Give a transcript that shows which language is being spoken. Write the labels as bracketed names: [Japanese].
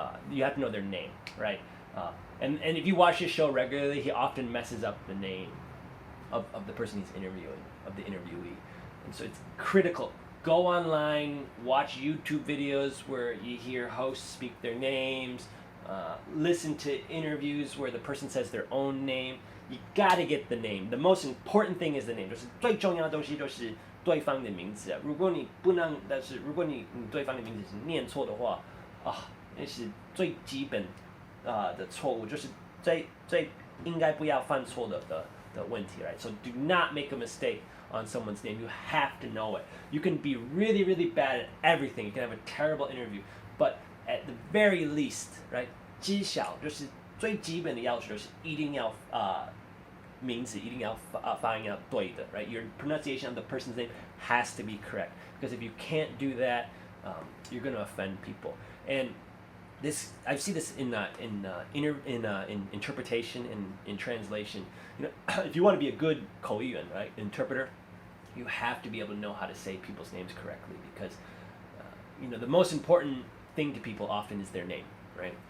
[English] You have to know their name, right? And if you watch his show regularly, he often messes up the name of the person he's interviewing, of the interviewee. And so it's critical. Go online, watch YouTube videos where you hear hosts speak their names, listen to interviews where the person says their own name. You gotta get the name. The most important thing is the name. [Chinese] 就是最重要的东西就是对方的名字啊。如果你不能，但是如果你对方的名字是念错的话，那是最基本的错误，就是最应该不要犯错的问题 [English] right? So do not make a mistake on someone's name. You have to know it. You can be really, really bad at everything. You can have a terrible interview, but at the very least, right? [Chinese] 知晓就是最基本的要求就是一定要名字一定要发音要对的 [English] right? Your pronunciation of the person's name has to be correct because if you can't do that, you're going to offend people. And this I see this in interpretation and in translation. If you want to be a good 口译员, right, interpreter, you have to be able to know how to say people's names correctly because the most important thing to people often is their name, right?